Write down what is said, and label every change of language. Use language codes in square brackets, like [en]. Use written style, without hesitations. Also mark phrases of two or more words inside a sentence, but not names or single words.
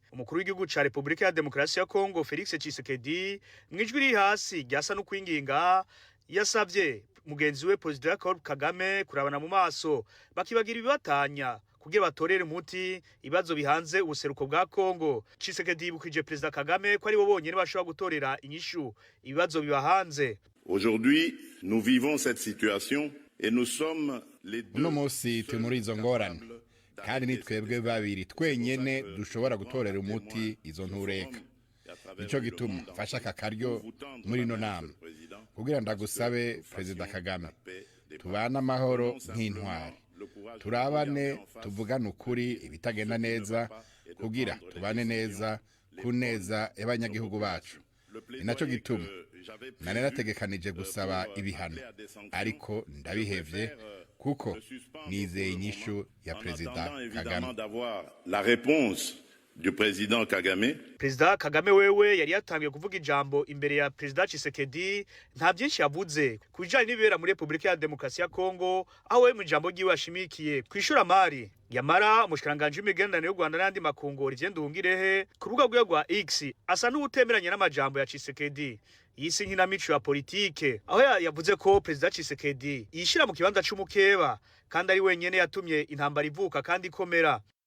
[rn] Umukuru w'igihugu ca Repubulika ya Demokarasi ya Kongo Felix Tshisekedi mwijwi ri hasi ryasa no kwinginga yasavye mugenzi we Perezida Paul Kagame kurabana mu maso bakibagira ibibatanya kugira batorere umuti ibibazo bihanze ubuseruko bwa Kongo. Tshisekedi yibukije Perezida Kagame ko ari bo bonyene bashobora gutorera inyishu ibibazo bibahanze. [fr] Aujourd'hui, nous vivons cette situation et nous sommes les deux. [rn] Uno munsi turi muri izo ngorane kandi ni twebwe babiri twenyene dushobora gutorera umuti izo ntureka. Nico gituma fasha aka karyo muri no nama kugira ndagusabe Perezida Kagame tubana amahoro nk'intwari, turabane tuvugana ukuri ibitagenda neza kugira tubane neza kuneza y'abanyagihugu bacu. Inaco gituma nane nategekanije gusaba ibihano ariko ndabihevye kuko nizeye inyishu ya Perezida Kagame. [fr] La réponse du président Kagame. [rn] Perezida Kagame wewe yari yatangiye kuvuga ijambo imbere ya Perezida Tshisekedi, nta byinshi yavuze kubijanye n'ibibera muri Repubulika ya Demokarasi ya Kongo, aho we mu ijambo ryiwe ashimikiye kwishura mari. Yamara umushikiranganje w'imigenderanire y'u Rwanda n'andi makungu Olivier Nduhungirehe ku rubuga rwe rwa X asa n'ubutemeranye n'amajambo ya Tshisekedi yisi nk'inamico ya politike, aho yavuze ko Perezida Tshisekedi yishira mu kibanza c'umukeba kandi ari wenyene yatumye intambara ivuka kandi ikomera.